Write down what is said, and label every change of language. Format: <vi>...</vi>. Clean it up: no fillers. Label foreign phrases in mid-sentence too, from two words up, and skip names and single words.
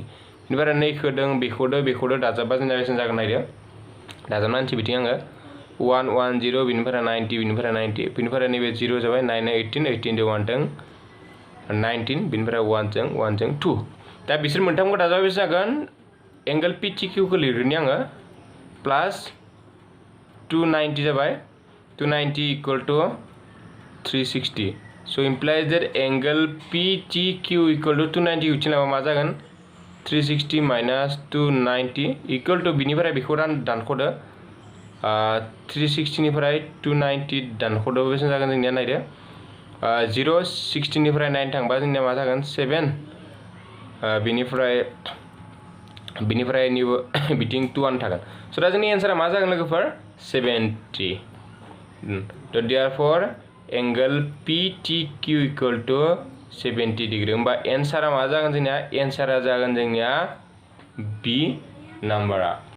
<brx>बिनिफ्राय नैखौ दों बेखौदो दाजाबबा जोंना बेसेबां जागोन नायदो दाजाबनानै बिथिं आङो 110 बिनिफ्राय 90 बिनिफ्राय नैबे 0 जाबाय 9 18 दो 1 दों 19 बिनिफ्राय 1 जों 2 दा बिसोर मोनथामखौ दाजाबा बेसे जागोन एंगल PTQ खौ लिरग्रोनि आङो प्लास 290 जाबाय 290</brx> <en>equal to</en> <brx>360</brx> <en>so implies that angle PTQ equal to 290</en> <brx>उथिना मा जागोन 360</brx> <en>minus 290 equal to</en> <brx>बिनिफ्राय बेखौ दानख'दो 360 निफ्राय 290 दानख'दो बेसेबां जागोन जोंनिया नायदो 0 60 निफ्राय 9 थांबा जोंनिया मा जागोन 7 बिनिफ्राय बिथिं 2 थागोन स' दा जोंनि एन्सारा मा जागोन लोगोफोर 70 तो</brx> <en>therefore angle PTQ equal to 70</en> <brx>डिग्री होमबा एन्सारा मा जागोन जोंनिया एन्सारा जागोन जोंनिया बी नाम्बारा</brx>